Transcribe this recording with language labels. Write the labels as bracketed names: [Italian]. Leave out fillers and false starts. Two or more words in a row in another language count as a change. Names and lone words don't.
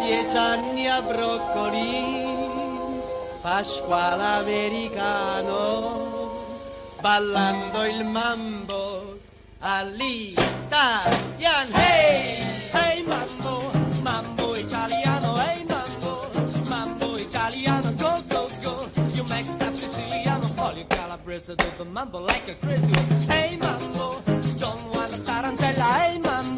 [Italian] lasagna, broccoli, Pasquale americano, ballando il mambo all'italian. Hey! Hey mambo, mambo italiano, hey mambo, mambo italiano, [English] go, go, go. You make that Siciliano, all you Calabrese do the mambo like a crazy one. Hey mambo, don't wanna tarantella, hey mambo.